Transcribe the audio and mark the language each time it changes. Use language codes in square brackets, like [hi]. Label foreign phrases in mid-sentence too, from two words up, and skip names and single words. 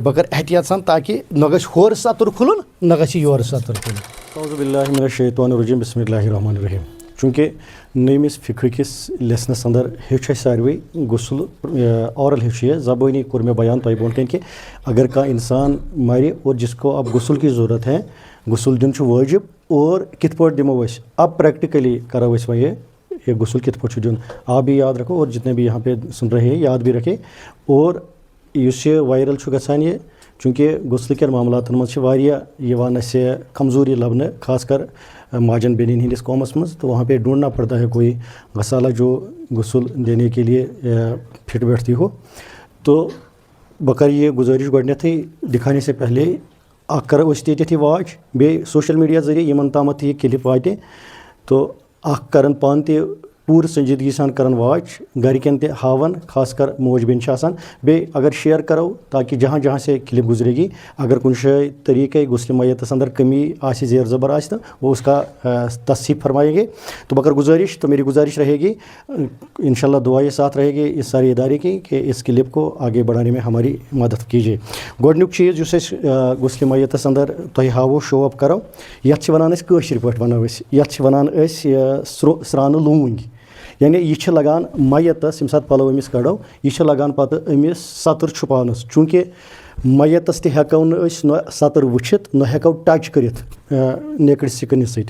[ks] بہٕ کَرٕ احتِیاط سان تاکہِ نہ گژھِ ہورٕ سَتُر کھُلُن نہ گژھِ یورٕ سَتُر کھُلُن. [ar] اعوذ باللہ من الشیطان الرجیم بسم اللہ الرحمن الرحیم. [ks] چوٗنٛکہِ نٔیمِس فِقہ کِس لیسنَس اندر ہیوٚچھ اَسہِ ساروٕے غسل اورل ہیوٚچھ یہِ زبٲنی کوٚر مےٚ بیان تۄہہِ برونٛٹھ کَنۍ کہِ اگر کانٛہہ اِنسان مَرِ [ur] اور جس کو اب غسل کی ضرورت ہے [ks] غسل دیُن چھُ وٲجِب اور کِتھ پٲٹھۍ دِمو أسۍ اب پریکٹِکلی کَرو أسۍ وۄنۍ یہ غسل کِتھ پٲٹھۍ چھُ دیُن. [ur] آپ بھی یاد رکھو اور جتنے بھی یہاں پہ سن رہے ہیں یاد بھی رکھے. [ks] اور یُس یہِ وائرل چھُ گژھان یہِ چوٗنٛکہِ غسلہٕ کٮ۪ن معاملاتن منٛز چھِ واریاہ یِوان اَسہِ کمزوٗری لبنہٕ خاص کر ماجن بیٚنٮ۪ن ہِنٛدِس قومس منٛز. [ur] تو وہاں پہ ڈھونڈنا پڑتا ہے کوئی غسالہ جو غسل دینے کے لیے فٹ بیٹھتی ہو. [ks] تو بہٕ کَرٕ یہِ گُزٲرِش گۄڈنٮ۪تھٕے [ur] دِکھانے سے پہلے [ks] اکھ کَرو أسۍ تہِ ییٚتٮ۪تھ یہِ واچ بیٚیہِ سوشل میٖڈیا ذٔریعہٕ یِمن تامَتھ یہِ کِلِپ واتہِ تو اکھ کَرن پانہٕ تہِ پوٗرٕ سنجیدگی سان کَران واچ گَرِکٮ۪ن تہِ ہاوان خاص کر موج بیٚنہِ چھِ آسان. بیٚیہِ اگر شِیر کَرو تاکہِ [ur] جہاں جہاں سے کلپ گزرے گی [ks] اگر کُنہِ جایہِ طریٖقے غسلِ میتَس اندر کمی آسہِ زیر زبر آسہِ تہٕ [ur] وہ اس کا تصحیح فرمائیں گے. تو [ks] بہٕ کَرٕ [ur] گزارش تو میری گزارش رہے گی انشاء اللہ دعائیں ساتھ رہے گی اس سارے ادارے کی کہ اس کلپ کو آگے بڑھانے میں ہماری مدد کیجیے. [ks] گۄڈنیُک چیٖز یُس أسۍ غسلِ میتَس اندر تۄہہِ ہاوو [en] show up [ks] کَرو یَتھ چھِ وَنان أسۍ کٲشِر پٲٹھۍ وَنو أسۍ یَتھ چھِ وَنان أسۍ سرٛانہٕ لونٛگۍ. یعنی یہِ چھِ لگان میتَس ییٚمہِ ساتہٕ پَلو أمِس کَڑو یہِ چھِ لگان پَتہٕ أمِس سَتٕر چھُپاونَس. چوٗنٛکہِ میتَس تہِ ہٮ۪کو نہٕ أسۍ نہ سَتٕر وٕچھِتھ نہ ہٮ۪کو ٹچ کٔرِتھ [en] naked skin [ks] سۭتۍ.